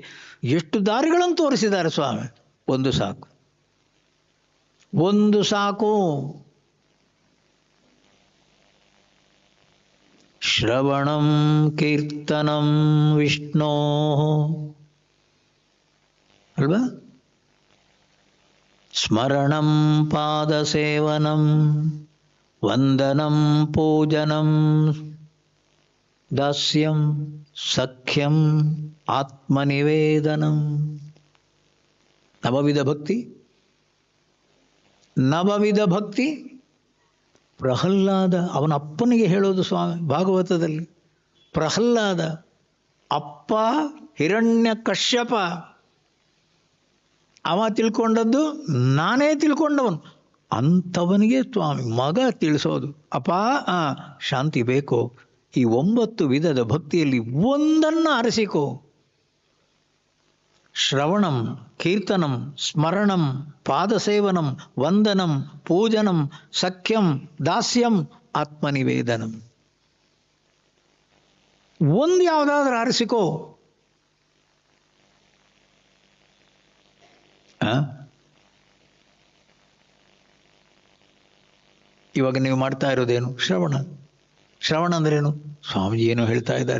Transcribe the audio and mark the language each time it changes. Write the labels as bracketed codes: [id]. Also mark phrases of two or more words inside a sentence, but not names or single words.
[kn] ಎಷ್ಟು ದಾರಿಗಳನ್ನು ತೋರಿಸಿದ್ದಾರೆ ಸ್ವಾಮಿ. ಒಂದು ಸಾಕು. [sa] ಶ್ರವಣಂ ಕೀರ್ತನಂ ವಿಷ್ಣೋ ಅಲ್ವಾ, ಸ್ಮರಣಂ ಪಾದಸೇವನಂ ವಂದನಂ ಪೂಜನಂ ದಾಸ್ಯಂ ಸಖ್ಯಂ ಆತ್ಮನಿವೇದನಂ. [kn] ನವವಿಧ ಭಕ್ತಿ. ಪ್ರಹ್ಲಾದ ಅವನ ಅಪ್ಪನಿಗೆ ಹೇಳೋದು ಸ್ವಾಮಿ ಭಾಗವತದಲ್ಲಿ. ಪ್ರಹ್ಲಾದ ಅಪ್ಪ ಹಿರಣ್ಯ ಕಶ್ಯಪ, ಅವ ತಿಳ್ಕೊಂಡದ್ದು ನಾನೇ ತಿಳ್ಕೊಂಡವನು. ಅಂಥವನಿಗೆ ಸ್ವಾಮಿ ಮಗ ತಿಳಿಸೋದು, ಅಪ್ಪ ಶಾಂತಿ ಬೇಕೋ, ಈ 9 ವಿಧದ ಭಕ್ತಿಯಲ್ಲಿ ಒಂದನ್ನು ಆರಿಸಿಕೋ. [sa] ಶ್ರವಣಂ ಕೀರ್ತನಂ ಸ್ಮರಣಂ ಪಾದಸೇವನಂ ವಂದನಂ ಪೂಜನಂ ಸಖ್ಯಂ ದಾಸ್ಯಂ ಆತ್ಮನಿವೇದನಂ. [kn] ಒಂದು ಯಾವುದಾದ್ರೂ ಆರಿಸಿಕೋ. ಇವಾಗ ನೀವು ಮಾಡ್ತಾ ಇರೋದೇನು? ಶ್ರವಣ. ಶ್ರವಣ ಅಂದ್ರೇನು? ಸ್ವಾಮೀಜಿ ಏನು ಹೇಳ್ತಾ ಇದ್ದಾರೆ?